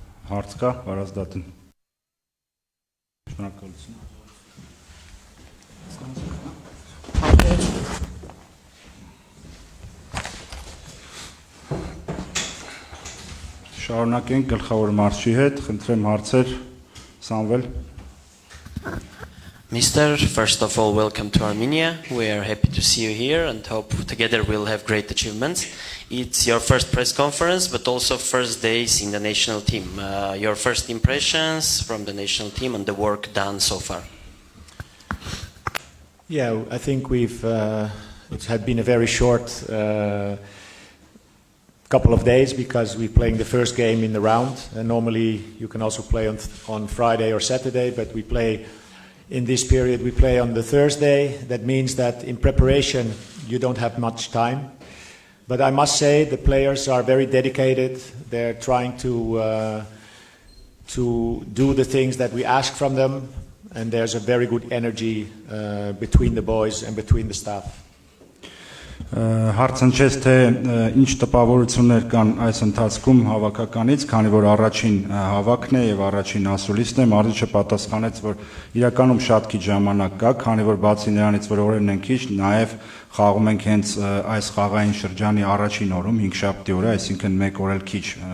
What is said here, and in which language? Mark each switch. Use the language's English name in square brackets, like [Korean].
[Armenian] Հարց կա Վարազդատին։ Շնորհակալություն։ Շարունակենք գլխավոր մարզչի հետ, խնդրեմ հարցեր, Սամվել։ [English] Mister, first of all, welcome to Armenia. We are happy to see you here and hope together we'll have great achievements. It's your first press conference, but also first days in the national team. Your first impressions from the national team and the work done so far. Yeah, I think it had been a very short couple of days because we're playing the first game in the round. And normally you can also play on Friday or Saturday, but in this period we play on the Thursday. That means that in preparation you don't have much time. But I must say the players are very dedicated. They're trying to do the things that we ask from them. And there's a very good energy between the boys and between the staff. [Armenian] Հարցնչեց թե ինչ տպավորություններ կան այս ընթացքում հավաքականից, քանի որ առաջին հավաքն է եւ առաջին ասուլիսն է, մարզիչը պատասխանեց, որ իրականում շատ քիչ ժամանակ կա, քանի որ բացի նրանից, որ օրերն են քիչ, նաեւ խաղում ենք հենց այս խաղային շրջանի առաջին օրում, 5-շաբթի օրը, այսինքն 1 օր էլ քիչ